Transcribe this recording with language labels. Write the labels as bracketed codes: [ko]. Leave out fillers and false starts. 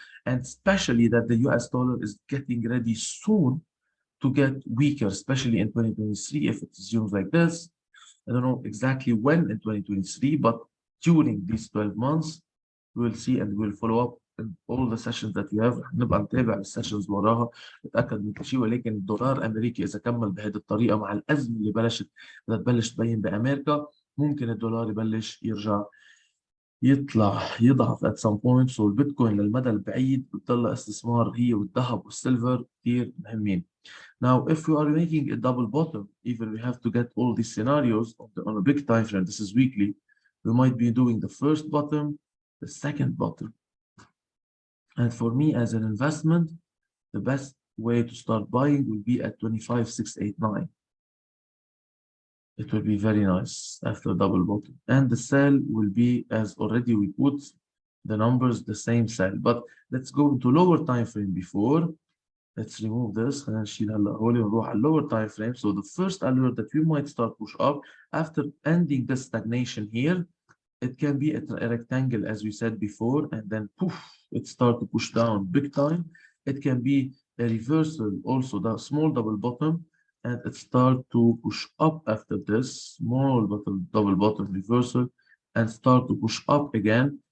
[en] and especially that the US dollar is getting ready soon to get weaker, especially in 2023 if it resumes like this. I don't know exactly when in 2023, but during these 12 months, we will see and we'll follow up in all the sessions that we have. [ar] هنبقى نتابع السيشنز وراها نتأكد من كل شيء. ولكن الدولار الأمريكي إذا كمل بهذه الطريقة مع الأزمة اللي بدها تبلش تبين بأمريكا، ممكن الدولار يبلش يرجع يطلع يضعف [en] at some point. [ar] so البيتكوين للمدى البعيد بتضل استثمار هي والذهب والسيلفر كثير مهمين. [en] Now, if we are making a double bottom, even we have to get all these scenarios on a big time frame, this is weekly, we might be doing the first bottom, the second bottom. And for me as an investment, the best way to start buying will be at 25,689. It will be very nice after double bottom. And the sell will be, as already we put the numbers, the same sell. But let's go to lower time frame before. Let's remove this. [ar] خلينا نشيل هلا هولي ونروح على lower time frame. [en] So the first alert that we might start push up after ending the stagnation here, it can be a rectangle as we said before, and then poof, it start to push down big time. It can be a reversal, also the small double bottom, and it start to push up after this small double bottom reversal and start to push up again.